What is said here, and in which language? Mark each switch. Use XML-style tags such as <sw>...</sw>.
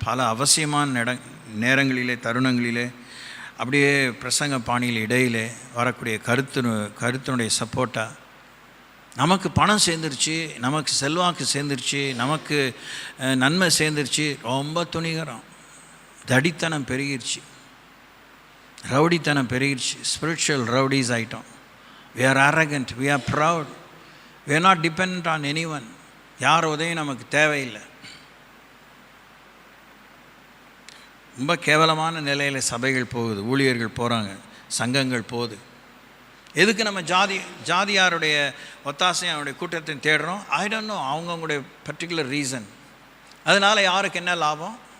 <ta>பல அவசியமான நேரங்களிலே, தருணங்களிலே, அப்படியே பிரசங்க பாணியில் இடையிலே வரக்கூடிய கருத்தினுடைய சப்போர்ட்டாக நமக்கு பணம் சேர்ந்துருச்சு, நமக்கு செல்வாக்கு சேர்ந்துருச்சு, நமக்கு நன்மை சேர்ந்துருச்சு, ரொம்ப துணிகரம், தடித்தனம் பெருகிருச்சு, ரவுடித்தனம் பெருகிருச்சு, ஸ்பிரிச்சுவல் ரவுடிஸ் ஆகிட்டோம்.</ta> <en>we are arrogant, we are proud, we are not dependent on anyone.</en> <ta>யார் உதவியும் நமக்கு தேவையில்லை. ரொம்ப கேவலமான நிலையில் சபைகள் போகுது, ஊழியர்கள் போகிறாங்க, சங்கங்கள் போகுது. எதுக்கு நம்ம ஜாதியாருடைய ஒத்தாசையும் அவருடைய கூட்டத்தை தேடுறோம்?</ta> <en>I don't know,</en> <ta>அவங்களுடைய பர்டிகுலர் ரீசன். அதனால் யாருக்கு என்ன லாபம்?</ta>